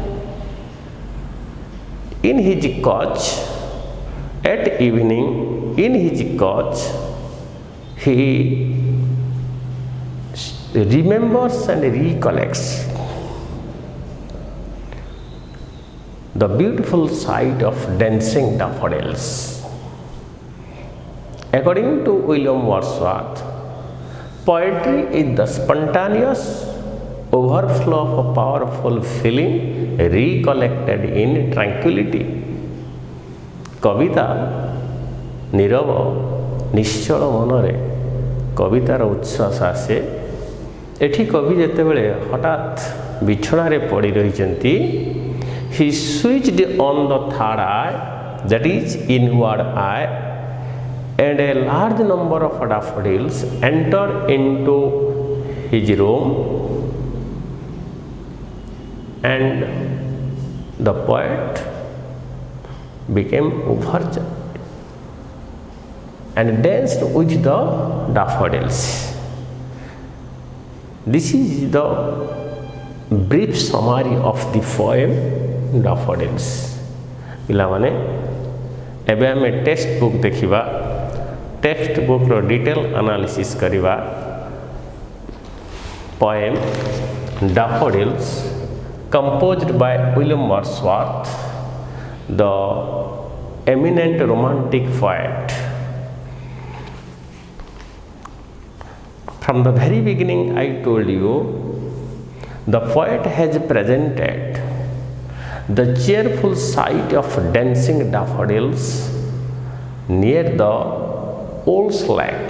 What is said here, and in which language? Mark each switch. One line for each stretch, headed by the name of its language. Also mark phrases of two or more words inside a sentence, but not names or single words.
English: In his coach, at evening, in his coach, he remembers and recollects the beautiful sight of dancing daffodils. According to William Wordsworth, poetry is the spontaneous overflow of a powerful feeling recollected in tranquility.
Odia: କବିତା ନୀରବ ନିଶ୍ଚଳ ମନରେ କବିତାର ଉଚ୍ଛ୍ୱାସ ଆସେ। ଏଠି କବି ଯେତେବେଳେ ହଠାତ୍ ବିଛଣାରେ ପଡ଼ି ରହିଛନ୍ତି,
English: he switched on the third eye, that is inward eye, and a large number of daffodils entered into his room, and the poet became overjoyed and danced with the daffodils. This is the brief summary of the poem Daffodils.
Odia: ପିଲାମାନେ ଏବେ ଆମେ
English: text book
Odia: ଦେଖିବା।
English: text bookର detail analysis
Odia: କରିବା।
English: poem Daffodils, composed by William Wordsworth, the eminent romantic poet. From the very beginning, I told you, the poet has presented the cheerful sight of dancing daffodils near the Wool's lake.